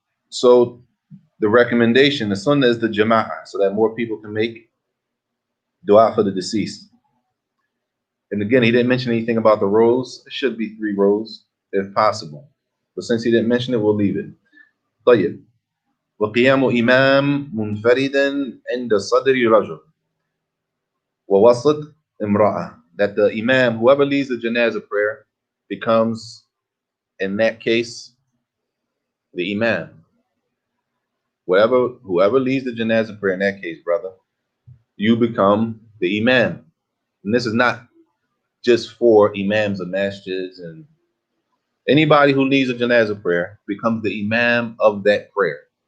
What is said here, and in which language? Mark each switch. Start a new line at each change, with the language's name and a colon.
English: So the recommendation, the sunnah is the jama'ah, so that more people can make dua for the deceased. And again, he didn't mention anything about the rows. It should be 3 rows if possible. But since he didn't mention it, we'll leave it.
Arabic: طيب. وقيام إمام منفردا عند صدر رجل ووسط امرأة.
English: That the imam, whoever leads the janazah prayer, becomes, in that case, the imam. Whoever leads the janazah prayer in that case, brother, you become the imam. And this is not just for imams of masjids, and anybody who leads a janazah prayer becomes the imam of that prayer.